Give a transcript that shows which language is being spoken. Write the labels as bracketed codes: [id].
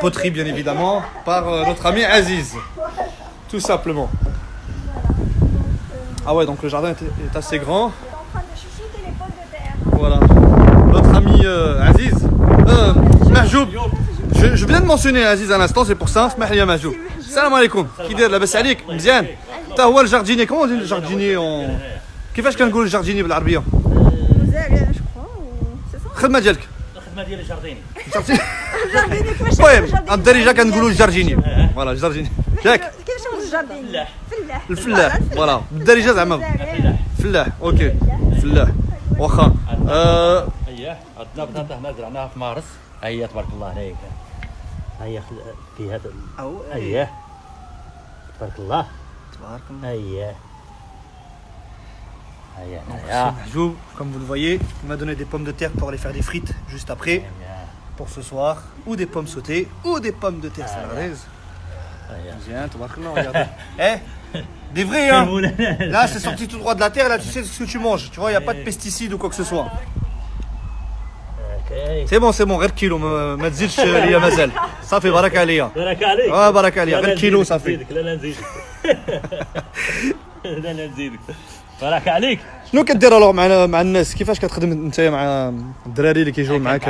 [fr] poterie, bien évidemment, par notre ami Aziz. Tout simplement. Ah ouais, donc le jardin est assez grand. On est en train de chuchoter les pommes de terre. Voilà. Notre ami Aziz. Mahjoub. Je viens de mentionner Aziz à l'instant, c'est pour ça. [ar] اسمح لي يا محجوب. السلام عليكم. كي داير لاباس عليك؟ مزيان. تا هو الجارديني. كومون دير الجارديني اون كيفاش كنقول الجارديني بالعربيه؟ [fr] Moselle, je crois, ou... c'est ça? [ar] الخدمه ديالك. الخدمه ديال الجارديني Jardini, كيفاش المهم الدارجه كنقولوا الجارديني. فوالا الجارديني. ياك كيفاش نقول الجارديني؟ فلاح الفلاح. فوالا بالدارجه زعما فلاح. اوكي فلاح. واخا. اييه عندنا بطاطا هنا زرعناها في مارس هي تبارك الله عليك هي في هذا اييه تبارك الله تبارك الله. اييه هيا [fr] C'est [ar] هيا [fr] Mahjoub, comme vous le voyez, il m'a donné des pommes de terre pour aller faire des frites juste après, pour ce soir, ou des pommes sautées, ou des pommes de terre saladaises. Viens, tabarakallah, regardez. Eh, des vrais, hein. Là, c'est sorti tout droit de la terre, là, tu sais ce que tu manges. Tu vois, il n'y a pas de pesticides ou quoi que ce soit. C'est bon, [ar] غير كيلو ما تزيدش ليا مازال. صافي بركة عليا. بارك عليك بركة عليا، غير كيلو صافي. لا نزيدك لا نزيدك بارك عليك. شنو كدير الوغ مع الناس؟ كيفاش كتخدم انت مع الدراري اللي كيجيو معاك؟